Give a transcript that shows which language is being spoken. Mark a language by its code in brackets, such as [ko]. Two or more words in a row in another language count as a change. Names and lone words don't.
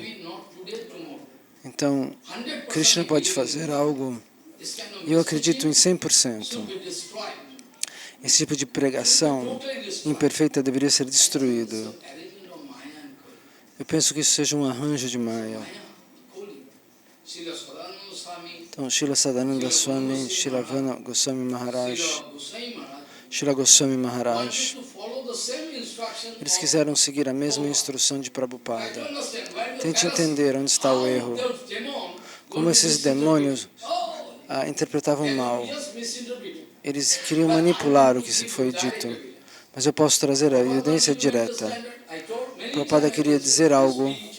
[pt] Então, Krishna pode fazer algo, e eu acredito em 100%. Esse tipo de pregação imperfeita deveria ser destruído. Eu penso que isso seja um arranjo de Maya. Então, Srila Sadananda Swami, Srila Vana Goswami Maharaj, Srila Goswami Maharaj, eles quiseram seguir a mesma instrução de Prabhupada. Tente entender onde está o erro. Como esses demônios interpretavam mal. Eles queriam manipular o que foi dito. Mas eu posso trazer a evidência direta. Prabhupada queria dizer algo.